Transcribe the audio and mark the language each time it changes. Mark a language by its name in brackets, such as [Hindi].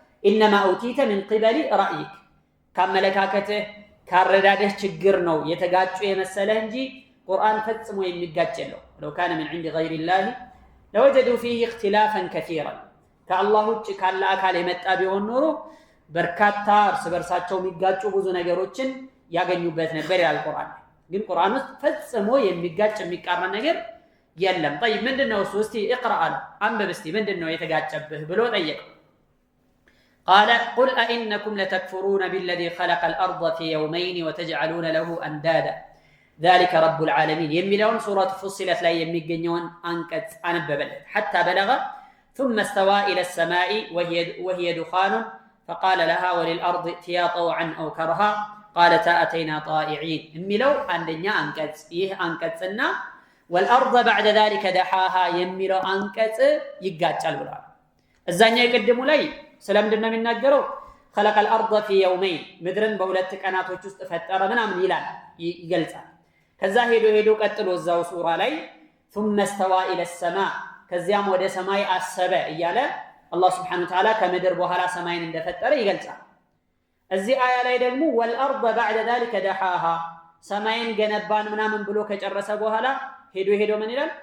[Arabic] انما اوتيت من قبل رايك [Amharic] ከአመለካከትህ ካረዳድህ ችግር ነው የተጋጩ የመሰለ እንጂ ቁርአን ፈጽሞ የሚጋጭ የለው። [Arabic] لو كان من عند غير الله لوجدوا فيه اختلافا كثيرا [Amharic] ከአላህ ውጭ ካለ አካል የመጣ ቢሆን ኖሮ በርካታ እርስ በርሳቸው የሚጋጩ ብዙ ነገሮችን ያገኙበት ነበር ይላል ቁርአን። ግን ቁርአን ውስጥ ፈጽሞ የሚጋጭ የሚቃረን ነገር የለም። طيب ምንድነው እሱ? [Arabic] እስቲ اقرأ [Amharic] አለ አንብብ እስቲ ምንድነው የተጋጨብህ ብሎ ጠየቀው። [Arabic] قال قل أئنكم لتكفرون بالذي خلق الأرض في يومين وتجعلون له أندادا ذلك رب العالمين [Amharic] የሚለውን ሱረቱ ፉሲለት ላይ የሚገኘውን አንቀጽ አነበበለት። [Arabic] حتى بلغ ثم استوى إلى السماء وهي دخان فقال لها وللأرض ائتيا طوعا أو كرها قالتا أتينا طائعين [Amharic] የሚለው አንደኛ አንቀጽ ይህ አንቀጽና [Arabic] والأرض بعد ذلك دحاها [Amharic] የሚለው አንቀጽ ይጋጫል ብለዋል። እዛኛው የቀደሙ ላይ ስለምንድነው የሚናገረው? [Arabic] خلق الأرض في يومين [Amharic] ምድርን በሁለት ቀናቶች ውስጥ ፈጠረ ምናምን ይላል ይገልጻል። ከዛ ሄዶ ቀጥሎ እዛው ሱራ ላይ [Arabic] ثم استوى إلى السماء [Amharic] ከዚያም ወደ ሰማይ አሰበ እያለ አላህ Subhanahu Wa Ta'ala ከምድር በኋላ ሰማይን እንደፈጠረ ይገልጻል። እዚህ አያ ላይ ደግሞ [Arabic] والأرض بعد ذلك دحاها [Amharic] ሰማይን ገነባን ምናምን ብሎ ከጨረሰ በኋላ ሄዶ ምን ይላል?